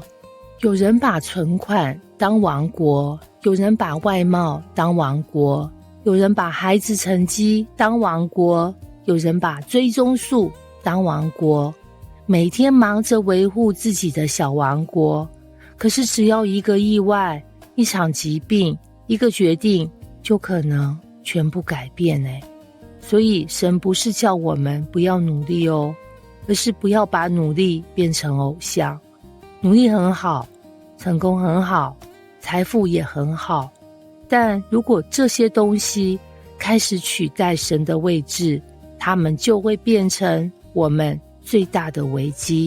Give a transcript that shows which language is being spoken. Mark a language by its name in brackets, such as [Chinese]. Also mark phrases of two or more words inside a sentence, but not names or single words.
[Chinese] 有人把存款當王國，有人把外貌當王國，有人把孩子成績當王國，有人把追蹤數當王國，每天忙着維護自己的小王國。可是只要一個意外，一場疾病，一個決定，就可能全部改變。所以神不是叫我們不要努力哦，而是不要把努力變成偶像。努力很好，成功很好，財富也很好，但如果這些東西開始取代神的位置，他們就會變成我們最大的危機。